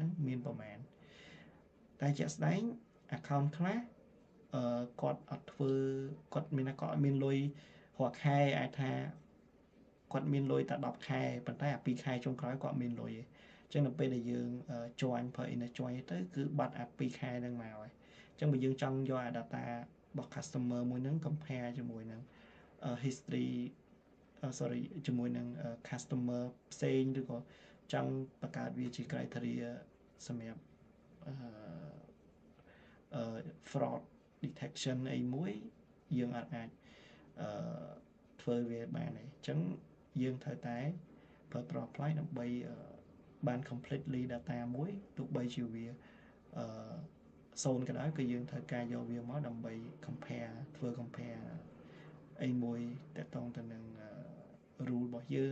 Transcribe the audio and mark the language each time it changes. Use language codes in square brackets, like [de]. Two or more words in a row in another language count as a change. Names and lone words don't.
[km] ហ្នឹងមានប្រមាណតែជាក់ស្ដែង account ខ្លះគាត់អត់ធ្វើគាត់មានថាគាត់អត់មានលុយរា ល់ខែអាចថាគាត់មានលុយតែ10ខែប៉ុន្តែអា2ខែចុងក្រោយគាត់មានលុយទេអញ្ចឹងនៅពេលដែលយើង join ប្រើ [en] inner join [km] ទៅគឺបាត់អា2ខែហ្នឹងមកហើយអញ្ចឹងបើយើងចង់យកអា data របស់ customer មួយហ្នឹង compare ជាមួយនឹង [en] history sorry [km] ជាមួយនឹង customer ផ្សេងឬក៏ចង់បង្កើតវាជា criteria សម្រាប់ [en] fraud detection [km] អីមួយយើងអាចធ្វើវាបានទេអញ្ចឹងយើងត្រូវតែប្រើប្រាស់ apply ដើម្បីបាន [en] completely data [km] មួយទោះបីជាវា 0ក៏ដោយគឺយើងត្រូវការយកវាមកដើម្បី compare ធ្វើ compare អីមួយតកតងទៅនឹង rule របស់យើង